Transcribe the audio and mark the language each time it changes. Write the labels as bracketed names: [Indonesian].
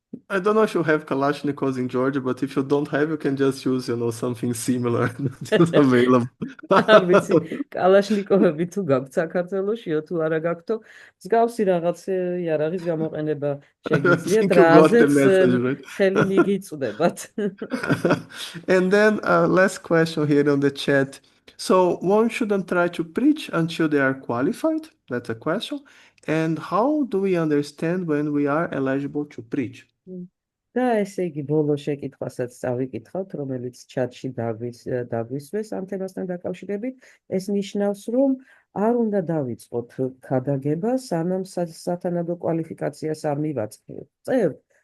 [English] I don't know if you have Kalashnikovs in Georgia, but if you don't have, you can just use, something similar that's available. [Georgian] არ ვიცი, კალაშნიკოვები თუ გაქვთ საქართველოშიო, თუ არა გაქვთო, მსგავსი რაღაც იარაღის გამოყენება შეგვიძლია, რაზეც ხელი მიგიწვდებათ. [English] And then last question here on the chat. So one shouldn't try to preach until they are qualified? That's a question. And how do we understand when we are eligible to preach? [Georgian] და ესე იგი ბოლო შეკითხვასაც წავიკითხავთ, რომელიც ჩატში დაგვისვეს ამ თემასთან დაკავშირებით, ეს ნიშნავს, რომ არ უნდა დავიწყოთ ქადაგება, სანამ სათანადო კვალიფიკაციას არ მივაწყებთ.